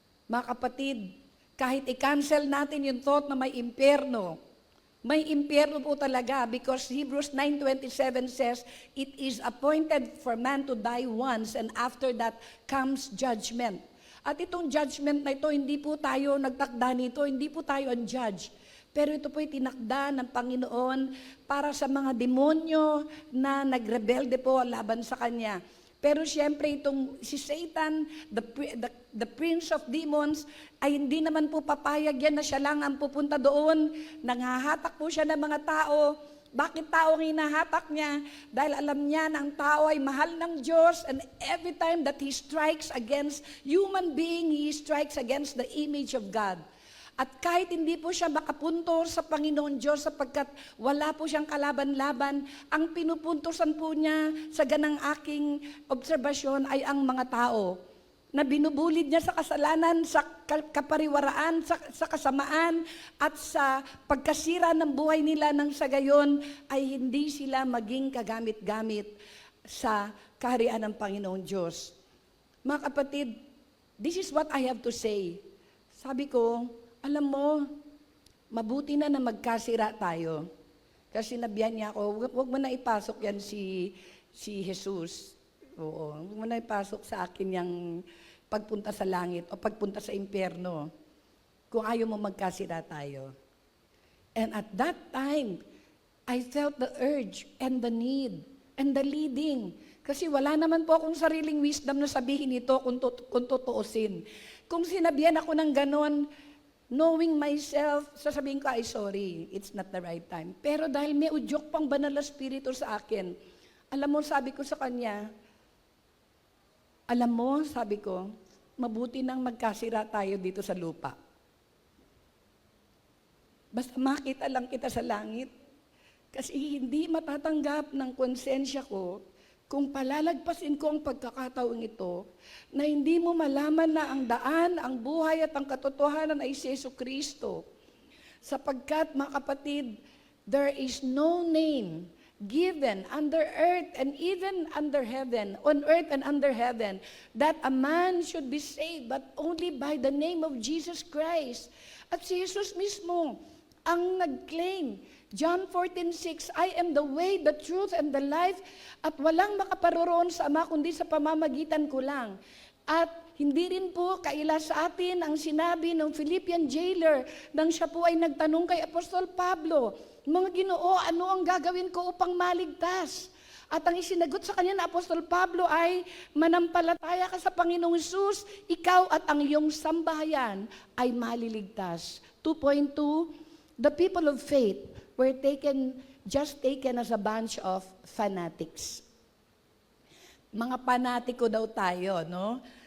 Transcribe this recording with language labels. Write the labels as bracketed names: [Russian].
[Filipino] Mga kapatid, kahit i-cancel natin yung thought na may impyerno po talaga [English] because Hebrews 9:27 says, it is appointed for man to die once and after that comes judgment. [Filipino] At itong judgment na ito, hindi po tayo nagtakda nito, hindi po tayo ang judge. Pero ito po'y tinakda ng Panginoon para sa mga demonyo na nagrebelde po laban sa Kanya. Pero siyempre itong si Satan, [English] the prince of demons, [Filipino] ay hindi naman po papayag yan na siya lang ang pupunta doon. Nanghahatak po siya ng mga tao. Bakit tao ang hinahatak niya? Dahil alam niya na ang tao ay mahal ng Diyos, [English] and every time that he strikes against human being, he strikes against the image of God. [Filipino] At kahit hindi po siya makapunto sa Panginoon Diyos sapagkat wala po siyang kalaban-laban, ang pinupuntosan po niya sa ganang aking obserbasyon ay ang mga tao na binubulid niya sa kasalanan, sa kapariwaraan, sa kasamaan, at sa pagkasira ng buhay nila nang sa gayon ay hindi sila maging kagamit-gamit sa kaharian ng Panginoong Diyos. Mga kapatid, [English] this is what I have to say. [Filipino] Sabi ko, alam mo, mabuti na magkasira tayo. Kasi sinabihan niya ako, huwag mo na ipasok yan si Jesus. Oo, huwag mo na ipasok sa akin yung pagpunta sa langit o pagpunta sa impyerno kung ayaw mo magkasira tayo. [English] And at that time, I felt the urge and the need and the leading. [Filipino] Kasi wala naman po akong sariling wisdom na sabihin ito kung tutuusin. Kung sinabihan ako ng ganon, [English] knowing myself, [Filipino] sasabihin ko, ay sorry, [English] it's not the right time. [Filipino] Pero dahil may udyok pang banal na spirito sa akin, alam mo, sabi ko sa kanya, alam mo, sabi ko, mabuti nang magkasira tayo dito sa lupa. Basta makita lang kita sa langit. Kasi hindi matatanggap ng konsensya ko kung palalagpasin ko ang pagkakataong ito na hindi mo malaman na ang daan, ang buhay at ang katotohanan ay si Jesucristo. Sapagkat, mga kapatid, [English] there is no name given under earth and even under heaven, on earth and under heaven, that a man should be saved, but only by the name of Jesus Christ. [Filipino] At si Jesus mismo ang nag-claim, John 14:6, [English] I am the way, the truth, and the life, [Filipino] at walang makaparoroon sa Ama kundi sa pamamagitan ko lang. At hindi rin po kaila sa atin ang sinabi ng Philippian jailer nang siya po ay nagtanong kay Apostol Pablo, mga Ginoo, ano ang gagawin ko upang maligtas? At ang isinagot sa kanya na Apostol Pablo ay, manampalataya ka sa Panginoong Hesus, ikaw at ang iyong sambahayan ay maliligtas. [English] 2.2, the people of faith were just taken as a bunch of fanatics. [Filipino] Mga panatiko daw tayo, no?